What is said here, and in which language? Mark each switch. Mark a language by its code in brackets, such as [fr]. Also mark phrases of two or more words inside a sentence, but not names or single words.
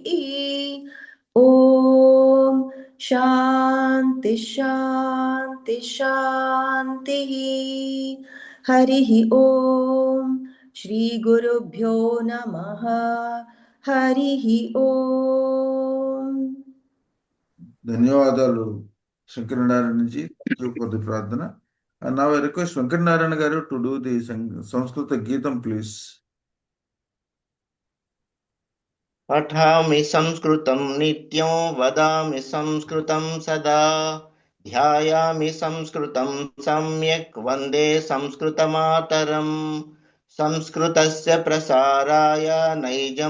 [sa] ॐ शान्ति शान्ति शान्तिः। हरिः ॐ श्रीगुरुभ्यो नमः। हरिः ॐ। [te] ధన్యవాదాలు శంకరనారాయణ జీ. [en] Thank you for the ప్రార్థన. And now I request Venkatanarayana garu to do the Samskrita Geetam, please. [sa] पठामि संस्कृतं नित्यं वदामि संस्कृतं सदा ध्यायामि संस्कृतं सम्यक् वन्दे संस्कृतमातरम् संस्कृतस्य प्रसाराय नैजं